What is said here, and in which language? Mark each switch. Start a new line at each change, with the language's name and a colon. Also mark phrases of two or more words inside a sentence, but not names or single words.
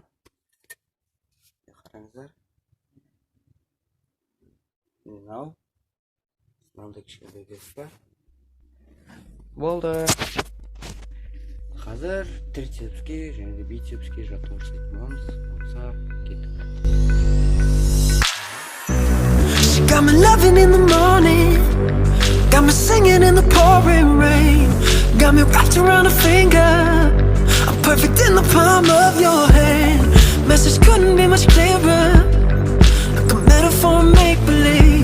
Kazakh: Қараңыздар. Мынау. Мынандай кішкентай вес бар. Болды. Қазір трицепске және де бицепске жаттығу жасайтын боламыз. Болса кеттік.
English: She got me loving in the morning, got me singing in the pouring rain, got me wrapped around a finger, I'm perfect in the palm of your hand. Message couldn't be much clearer, like a metaphor make-believe.